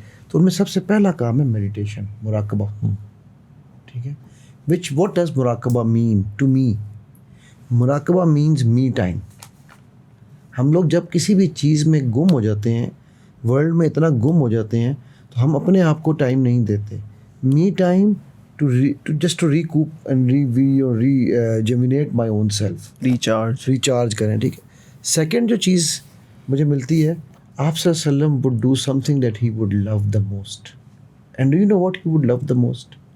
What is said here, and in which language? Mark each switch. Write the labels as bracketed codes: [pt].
[ur] تو ان میں سب سے پہلا کام ہے میڈیٹیشن, مراقبہ. ٹھیک ہے, [en] Which what does مراقبہ mean to me? مراقبہ means me time. [ur] ہم لوگ جب کسی بھی چیز میں گم ہو جاتے ہیں, ورلڈ میں اتنا گم ہو جاتے ہیں, تو ہم اپنے آپ کو ٹائم نہیں دیتے. Me time [en] to just to recoup and rejuvenate my own self, recharge [ur] کریں. ٹھیک ہے. سیکنڈ جو چیز مجھے ملتی ہے, آپ صلی اللہ علیہ وسلم [en] would do something that he would love the most. And do you know what he would love the most?